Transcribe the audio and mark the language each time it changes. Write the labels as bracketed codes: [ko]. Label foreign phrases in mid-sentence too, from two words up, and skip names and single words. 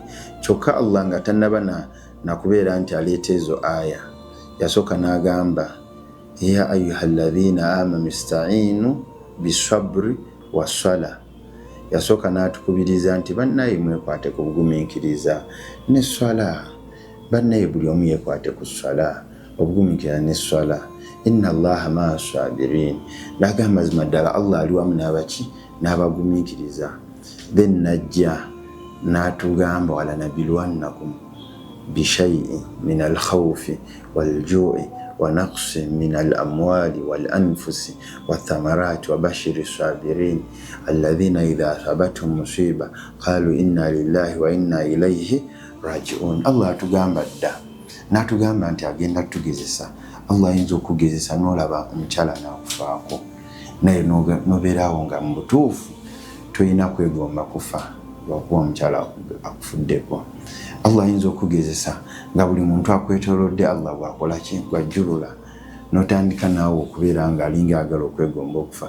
[lg] Kyokka Allah nga tannaba nakubeera nti aleeta ezo aya, yasooka n'agamba [ar] يا أيها الذين آمنوا استعينوا بالصبر والصلاة. [lg] Yasooka n'atukubiriza nti bannaye mwekwate ku bugumiikiriza ne swala. Bannaye buli omu yeekwate ku swala, obugumiikiriza ne swala. [ar] إن الله مع الصابرين. [lg] N'agamba mazima ddala Allah ali wamu n'abaki, n'abagumiikiriza. Then najja n'atugamba [ar] ولنبلونكم بشيء من الخوف والجوع ونقص من الأموال والأنفس والثمرات وبشر الصابرين الذين إذا أصابتهم مصيبة قالوا إنا لله وإنا إليه راجعون. [lg] Allah atugamba dda, n'atugamba nti agenda tugezesa. Allah ayinza okugezesa n'olaba omukyala n'akufaako, naye n'obeerawo nga mu butuufu tolina kwegomba kufa lwakuba omukyala akufuddeko. Allah ayinza okugezesa nga buli muntu akwetoolodde Allah bw'akola ki, bw'ajjulula, n'otandika naawe okubeera nga alinga agala okwegomba okufa.